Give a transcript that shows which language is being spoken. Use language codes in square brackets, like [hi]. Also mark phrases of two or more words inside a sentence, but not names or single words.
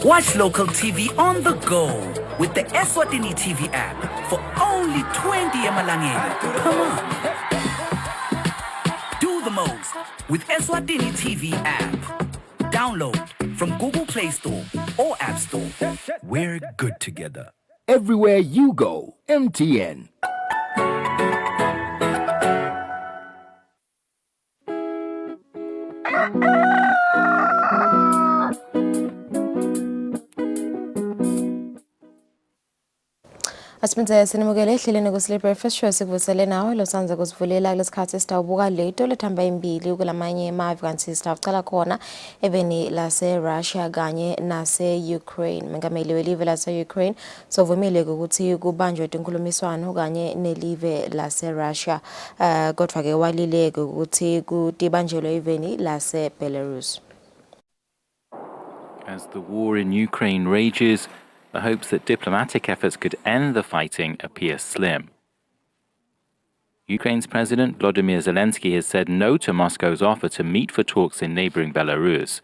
[en] Watch local TV on the go with the Eswatini TV app for only 20 emalangeni per month. Do the most with Eswatini TV app. Download from Google Play Store or App Store. We're good together. Everywhere you go, MTN. [ss] Asiphinze sinimukele ehleleni Kusile Breakfast Show sikuvusele nawe losanze kusivulela kulesikhathi sitawubuka late olethamba imbili kulamanye emavi kanti sitawucala khona eveni lase Russia kanye nase Ukraine. Mengameli welive lase Ukraine sovumile ukuthi kubanjwe inkulumiswano kanye nelive lase Russia kodwa ke walileke ukuthi kutibanjelwe eveni lase Belarus. [en] As the war in Ukraine rages, the hopes that diplomatic efforts could end the fighting appear slim. Ukraine's President Volodymyr Zelensky has said no to Moscow's offer to meet for talks in neighboring Belarus.